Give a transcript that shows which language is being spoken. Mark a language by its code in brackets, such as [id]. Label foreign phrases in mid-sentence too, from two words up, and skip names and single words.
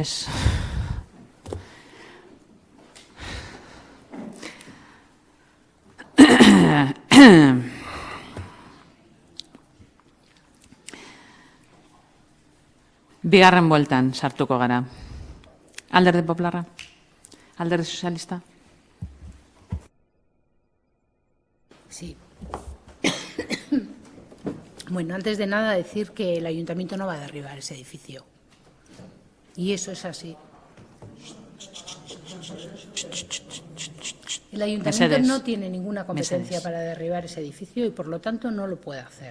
[eu] Bigarren bueltan sartuko gara. Alderdi Popularra? Alderdi Sozialista? [es] Sí. Bueno, antes de nada decir que el Ayuntamiento no va a derribar ese edificio. Y eso es así. El Ayuntamiento no tiene ninguna competencia para derribar ese edificio y por lo tanto no lo puede hacer.